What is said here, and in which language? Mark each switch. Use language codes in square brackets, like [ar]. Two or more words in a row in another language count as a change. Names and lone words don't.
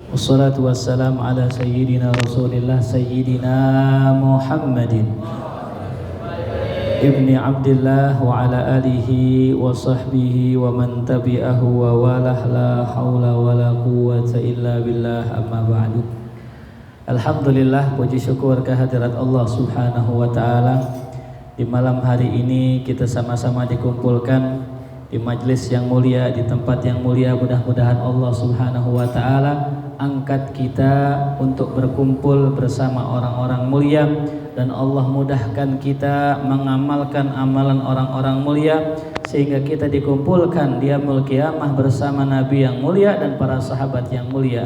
[ar] والصلاة والسلام على سيدنا رسول الله سيدنا محمد بن عبد الله وعلى آله وصحبه ومن تبعه ووالاه لا حول ولا قوة إلا بالله أما بعد. [id] Alhamdulillah, puji syukur kehadirat Allah [ar] سبحانه وتعالى. [id] Di malam hari ini kita sama-sama dikumpulkan di majlis yang mulia, di tempat yang mulia. Mudah-mudahan Allah [ar] سبحانه وتعالى [id] angkat kita untuk berkumpul bersama orang-orang mulia, dan Allah mudahkan kita mengamalkan amalan orang-orang mulia sehingga kita dikumpulkan di [ar] يوم القيامة [id] bersama Nabi yang mulia dan para sahabat yang mulia.